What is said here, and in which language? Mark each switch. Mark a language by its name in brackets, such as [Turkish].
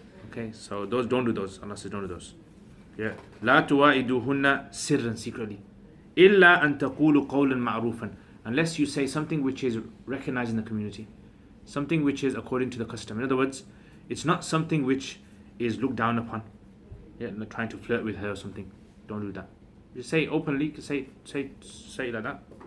[English] Okay, so don't do those. Allah says don't do those. Yeah. [Arabic] لا تواعدوهن سرا [English] secretly. [Arabic] إلا أن تقولوا قولا معروفا. [English] Unless you say something which is recognized in the community, something which is according to the custom. In other words, it's not something which is looked down upon. Yeah, not trying to flirt with her or something. Don't do that. Just say openly, say it like that.